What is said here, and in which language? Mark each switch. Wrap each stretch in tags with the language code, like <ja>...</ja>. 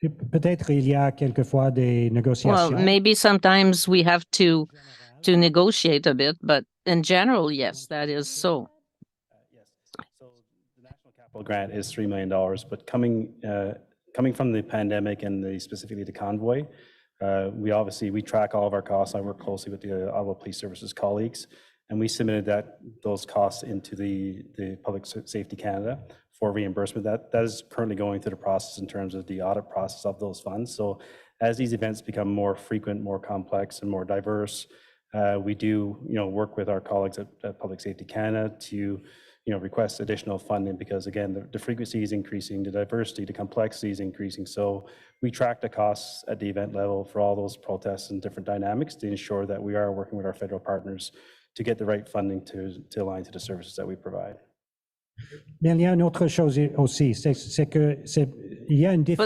<fr>Peut-être il y a quelquefois des négociations.</fr> <en>Well, maybe sometimes we have to negotiate a bit, but in general, yes, that is so. Yes. So the National Capital Grant is $3 million, but coming from the pandemic and specifically the convoy, we track all of our costs. I work closely with the Ottawa Police Services colleagues, and we submitted those costs into the Public Safety Canada for reimbursement. That is currently going through the process in terms of the audit process of those funds. So as these events become more frequent, more complex, and more diverse, we do work with our colleagues at Public Safety Canada to request additional funding because, again, the frequency is increasing, the diversity, the complexity is increasing. So we track the costs at the event level for all those protests and different dynamics to ensure that we are working with our federal partners to get the right funding to align to the services that we provide.</en> <fr>Mais il y a une autre chose aussi, c'est que il y a une différence.</fr>